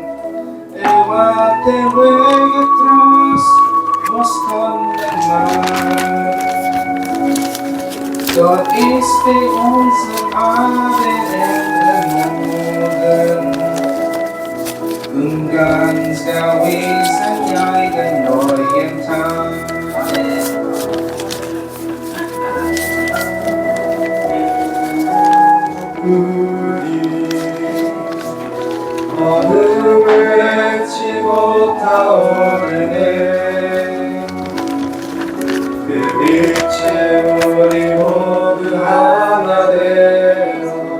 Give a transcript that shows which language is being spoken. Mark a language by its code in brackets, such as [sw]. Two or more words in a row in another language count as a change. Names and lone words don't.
[de] War der Wege Trost, was kommen mag. Dort ist bei uns Abend Morgen. Und ganz gewiss einen neuen Tag. [ko] 어둠을 헤치고 타오르네 그 빛에 우리 모두 하나 되어